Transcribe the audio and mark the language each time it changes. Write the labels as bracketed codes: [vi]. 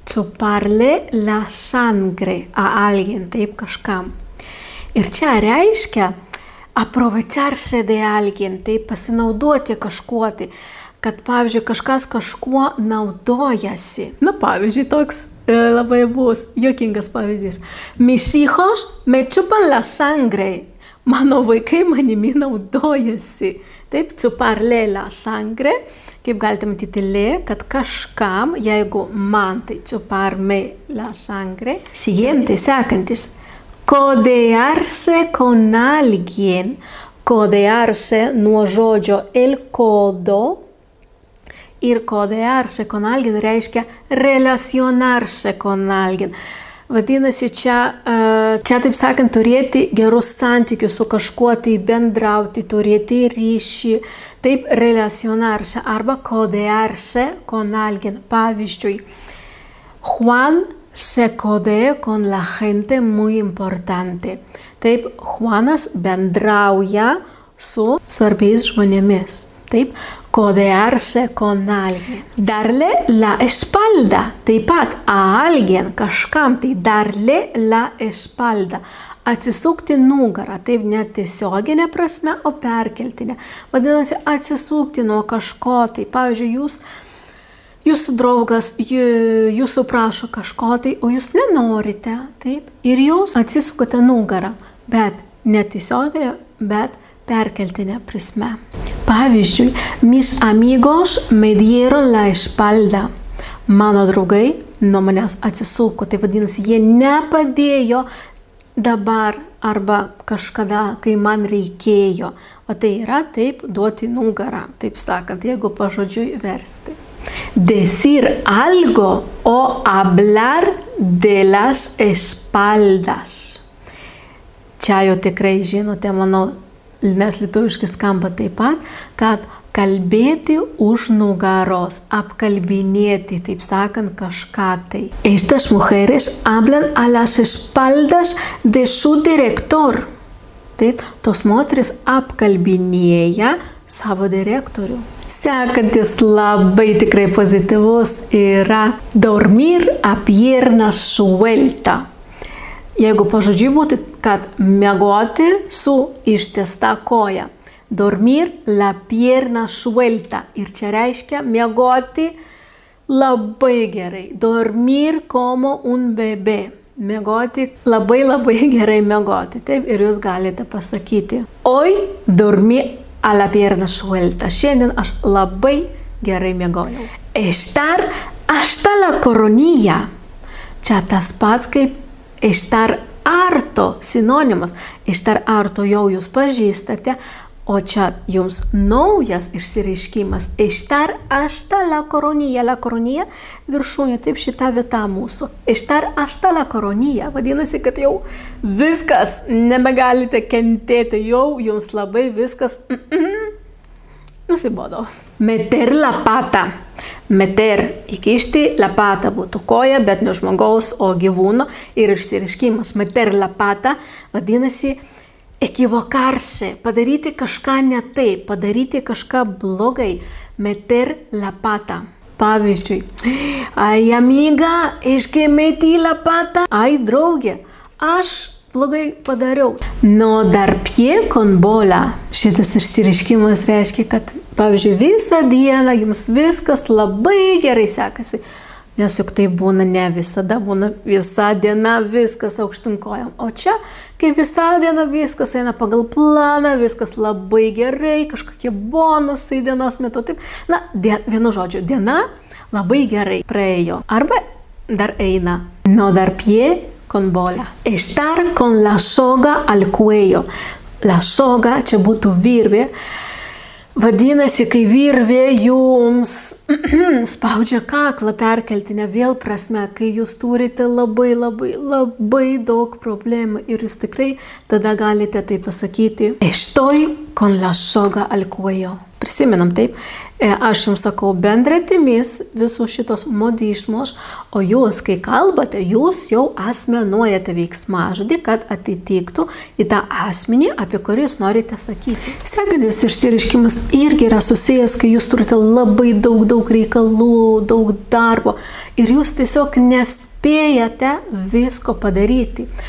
[es] Chuparle la sangre a alguien, [lt] taip, kažkam. Ir čia reiškia [es] aprovecharse de alguien, [lt] taip, pasinaudoti kažkuo tai, kad, pavyzdžiui, kažkas kažkuo naudojasi. Na, pavyzdžiui, toks labai bus juokingas pavyzdys. [es] Mis hijos me chupan la sangre. [lt] Mano vaikai manimi naudojasi. Taip, [es] chuparle la sangre. [lt] Kaip galite matyti le, kad kažkam, jeigu man, tai [es] chuparme la sangre. Siguiente, [lt] sekantis. [es] Codearse con alguien. Codearse [lt] nuo žodžio [es] el codo. Ir codearse con alguien reiškia relacionarse con alguien. [lt] Vadinasi, čia, taip sakant, turėti gerus santykius su kažkuo, tai bendrauti, turėti ryšį, taip, [es] relacionarse arba codearse con alguien. Pavyzdžiui, Juan se codea con la gente muy importante. [lt] Taip, Juanas bendrauja su svarbiais žmonėmis. [es] Taip, codearse con alguien. Darle la espalda. [lt] Taip pat [es] a alguien, [lt] kažkam, tai [es] darle la espalda. [lt] Atsisukti nugarą. Taip, ne tiesioginė prasme, o perkeltinė. Vadinasi, atsisukti nuo kažko. Tai, pavyzdžiui, jūsų draugas jūsų prašo kažko, tai, o jūs nenorite. Taip, ir jūs atsisukate nugarą. Bet ne tiesioginė, bet perkeltinė prasme. [es] Pavyzdžiui, mis amigos me dieron la espalda. [lt] Mano draugai nuo manęs atsisuko. Tai vadinasi, jie nepadėjo dabar arba kažkada, kai man reikėjo. O tai yra, taip, duoti nugarą, taip sakant, jeigu pažodžiui versti. [es] Decir algo o hablar de las espaldas. [lt] Čia jau tikrai žinote, manau, nes lietuviškai skamba taip pat, kad kalbėti už nugaros, apkalbinėti, taip sakant, kažką tai. [es] Estas mujeres hablan a las espaldas de su director. [lt] Taip, tos moteris apkalbinėja savo direktorių. Sekantis labai tikrai pozityvus yra [es] dormir a pierna suelta. [lt] Jeigu pažodžiui būtų, kad miegoti su ištiesta koja. [es] Dormir la pierna suelta. [lt] Ir čia reiškia miegoti labai gerai. [es] Dormir como un bebé. [lt] Miegoti labai gerai miegoti. Taip, ir jūs galite pasakyti. [es] Hoy dormí a la pierna suelta. [lt] Šiandien aš labai gerai miegojau. [es] Estar hasta la coronilla. [lt] Čia tas pats kaip [es] estar harto, [lt] sinonimas. [es] Estar harto [lt] jau jūs pažįstate, O čia jums naujas išsireiškimas. [es] Ištar hasta la coronilla. La coronilla [lt] viršūnė, taip šita vieta mūsų. [es] Ištar hasta la coronilla. [lt] Vadinasi, kad jau viskas, nebegalite kentėti, jau jums labai viskas nusibodo. [es] Meter la pata. [lt] Meter, įkišti la pata būtų koja, bet ne žmogaus, o gyvūno. Ir išsireiškimas [es] meter la pata [lt] vadinasi [es] equivocarse, [lt] padaryti kažką ne taip, padaryti kažką blogai, meter la pata. [es] Pavyzdžiui, ai amiga, es que metí la pata. [lt] Ai draugė, aš blogai padariau. [es] No dar pie con bola. [lt] Šitas išsireiškimas reiškia, kad, pavyzdžiui, visą dieną jums viskas labai gerai sekasi. Nes juk tai būna ne visada, būna visą dieną viskas aukštyn kojom. O čia, kai visą dieną viskas eina pagal planą, viskas labai gerai, kažkokie bonusai dienos metu. Taip, na, vienu žodžiu, diena labai gerai praėjo. Arba dar eina. [es] No dar pie con bola. Estar con la soga al cuello. [lt] La soga, čia būtų virvė. Vadinasi, kai virvė jums spaudžia kaklą perkeltinę vėl prasme, kai jūs turite labai daug problemų ir jūs tikrai tada galite tai pasakyti. [es] Estoy con la soga al cuello. [lt] Prisimenam taip, aš jums sakau bendratimis visus šitos modizmus, o jūs, kai kalbate, jūs jau asmenuojate veiksmažodį, kad atitiktų į tą asmenį, apie kurį jūs norite sakyti. Sekantis išsireiškimas irgi yra susijęs, kai jūs turite labai daug reikalų, daug darbo ir jūs tiesiog nespėjate visko padaryti.